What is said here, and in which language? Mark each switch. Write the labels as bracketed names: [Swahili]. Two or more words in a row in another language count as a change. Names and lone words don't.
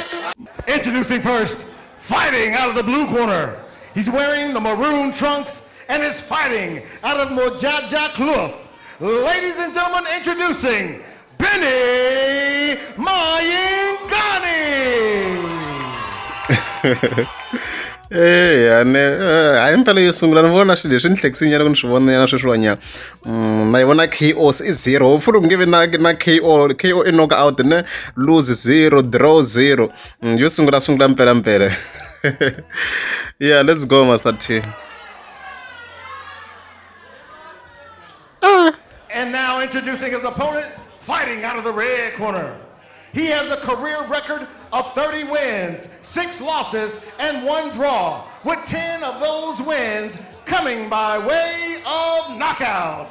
[English] Introducing first, fighting out of the blue corner, he's wearing the maroon trunks and is fighting out of Mojaja Kloof. Ladies and gentlemen, introducing Mayengani. [Tsonga] hayi mpela yo sungula ni vona swilo leswi ni hlekisinyana ku ni swi vonanyana sweswiwanyana na yi vona KO i 0 hopefully ku nge vi na KO i [English] knock out [Tsonga] ne lose 0 draw 0 yo sungula mpela [English] yeah let's go [Tsonga] Master T. [English] And now introducing his opponent, fighting out of the red corner. He has a career record of 30 wins, 6 losses, and 1 draw, with 10 of those wins coming by way of knockout.